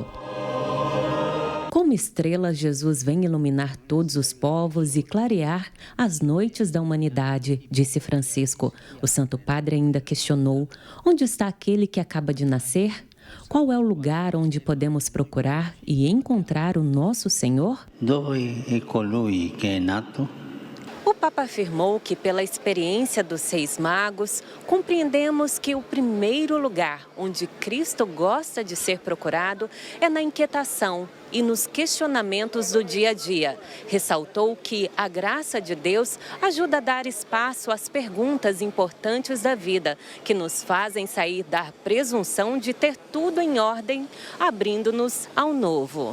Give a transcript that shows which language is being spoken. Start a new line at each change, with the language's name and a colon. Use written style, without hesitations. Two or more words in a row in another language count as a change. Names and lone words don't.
Portuguese: Como estrela, Jesus vem iluminar todos os povos e clarear as noites da humanidade, disse Francisco. O Santo Padre ainda questionou: onde está aquele que acaba de nascer? Qual é o lugar onde podemos procurar e encontrar o nosso Senhor?
Italian: Dove è colui che è nato?
Portuguese: O Papa afirmou que, pela experiência dos Reis Magos, compreendemos que o primeiro lugar onde Cristo gosta de ser procurado é na inquietação e nos questionamentos do dia a dia. Ressaltou que a graça de Deus ajuda a dar espaço às perguntas importantes da vida, que nos fazem sair da presunção de ter tudo em ordem, abrindo-nos ao novo.